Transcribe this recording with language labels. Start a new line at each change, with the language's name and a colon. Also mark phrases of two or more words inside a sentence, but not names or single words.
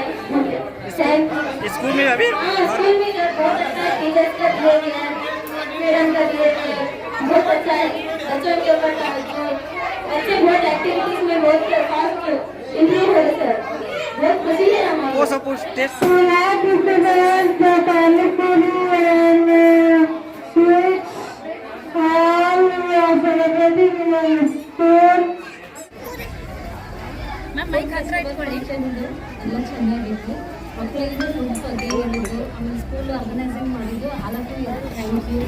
Hindi: स्कूल में अभी स्कूल में बहुत अच्छा टीचर्स का बिहेवियर मैडम का बिहेवियर बहुत अच्छा है बच्चों के ऊपर बच्चे बहुत एक्टिविटीज में बहुत
English: fast improve
Hindi: हो रहे सर बहुत खुशी है हमारे वो सब कुछ टेस्ट
English: ma'am mic
Kannada: ಹತ್ರ ಇಟ್ಕೊಳ್ಳಿ. ಎಲ್ಲ ಚೆನ್ನಾಗಿತ್ತು. ಮಕ್ಕಳಿಗೆ ಫುಡ್ ಬಗ್ಗೆ ಹೇಳಿದ್ರು, ಆಮೇಲೆ
English: school organising
Kannada: ಮಾಡಿದ್ದು ಅದಕ್ಕೂ
English: thank you.